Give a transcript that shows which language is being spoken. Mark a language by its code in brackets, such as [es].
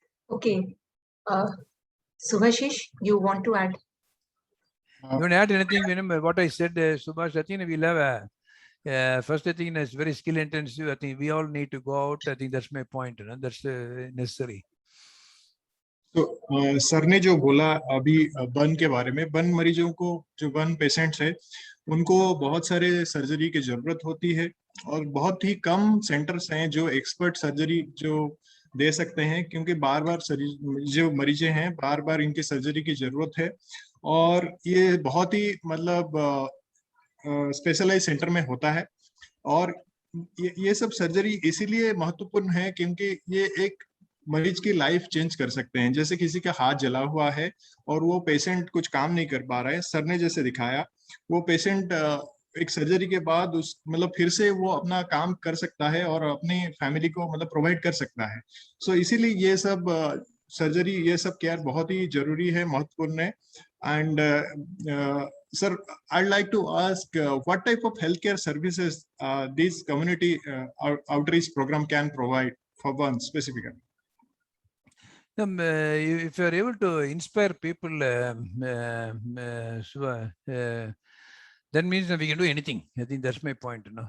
[en] Okay. Subhashish, you want to add? You want to add anything, Veena? What I said, Subhash, I think we'll have first, I think it's very skill intensive. I think we all need to go out. I think that's my point. That's necessary. [hi] तो sir ने जो बोला अभी burn के बारे में, burn मरीजों को, जो बर्न पेशेंट्स है, उनको बहुत सारे सर्जरी की जरूरत होती है और बहुत ही कम सेंटर्स हैं जो एक्सपर्ट सर्जरी जो दे सकते हैं, क्योंकि बार बार जो मरीजे हैं बार बार इनकी सर्जरी की जरूरत है और ये बहुत ही मतलब स्पेशलाइज सेंटर में होता है। और ये सब सर्जरी इसीलिए महत्वपूर्ण है क्योंकि ये एक मरीज की लाइफ चेंज कर सकते हैं। जैसे किसी का हाथ जला हुआ है और वो पेशेंट कुछ काम नहीं कर पा रहा है, सर ने जैसे दिखाया, वो पेशेंट एक सर्जरी के बाद उस मतलब फिर से वो अपना काम कर सकता है और अपनी फैमिली को मतलब प्रोवाइड कर सकता है। सो इसीलिए ये सब सर्जरी, ये सब केयर बहुत ही जरूरी है, महत्वपूर्ण है। [en] And sir, I'd like to ask what type of healthcare services this community outreach program can provide for one specifically? If you are able to inspire people, that means that we can do anything. I think that's my point.